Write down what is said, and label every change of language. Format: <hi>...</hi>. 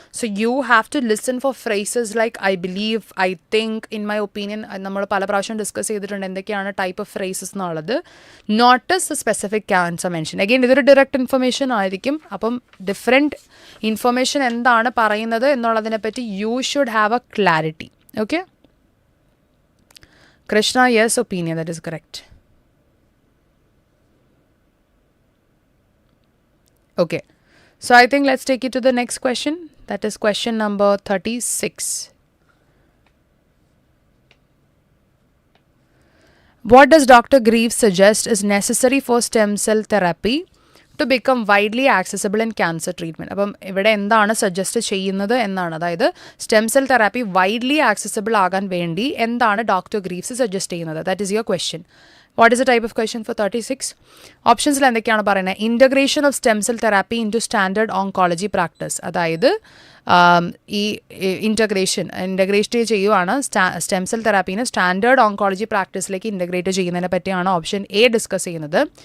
<en>So you have to listen for phrases like I believe, I think, in my opinion.</en> <ml>നമ്മൾ പല പ്രാവശ്യം discuss ചെയ്തിട്ടുണ്ട് എന്തൊക്കെയാണ് type of phrases എന്നുള്ളത്.</ml> <en>Not as a specific answer mention. Again</en> <ml>ഇതൊരു</ml> <en>direct information</en> <ml>ആയിരിക്കും. അപ്പം different information എന്താണ് പറയുന്നത് എന്നുള്ളതിനെപ്പറ്റി</ml> <en>You should have a clarity. Okay, Krishna, yes, opinion, that is correct. Okay, so I think let's take it to the next question. That is question number 36. What does Dr. Greaves suggest is necessary for stem cell therapy to become widely accessible in cancer treatment?</en> <ml>അപ്പം ഇവിടെ എന്താണ് suggest ചെയ്യുന്നത് എന്നാണ്, അതായത് stem cell therapy widely accessible ആകാൻ വേണ്ടി എന്താണ് doctor grieves suggest ചെയ്യുന്നത്?</ml> <en>That is your question. What is the type of question for 36?</en> <ml>ഓപ്ഷൻസിൽ എന്തൊക്കെയാണ് പറയുന്നത്?</ml> <en>integration of stem cell therapy into standard oncology practice,</en> <ml>അതായത് ഈ ഇൻ്റഗ്രേറ്റ് ചെയ്യുവാണ് stem cell തെറാപ്പീനെ standard oncology പ്രാക്ടീസിലേക്ക് integrate ചെയ്യുന്നതിനെ പറ്റിയാണ് ഓപ്ഷൻ എ ഡിസ്കസ് ചെയ്യുന്നത്.</ml>